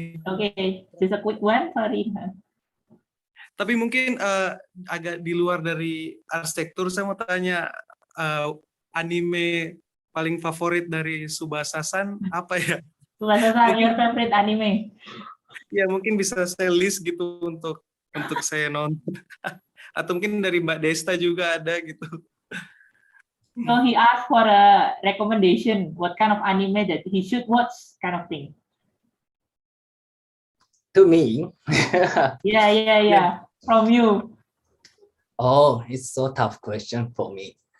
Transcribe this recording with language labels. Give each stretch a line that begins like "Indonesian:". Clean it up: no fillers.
English: Oke, just a quick one, sorry.
Indonesian: Tapi mungkin agak di luar dari arsitektur, saya mau tanya anime paling favorit dari Tsubasa-san apa ya?
English: Tsubasa-san, your favorite anime?
Indonesian: Ya mungkin bisa saya list gitu untuk saya nonton. Atau mungkin dari Mbak Desta juga ada gitu.
English: So he asked for a recommendation, what kind of anime that he should watch, kind of thing. To me? Yeah. From you. Oh, it's so tough question for me.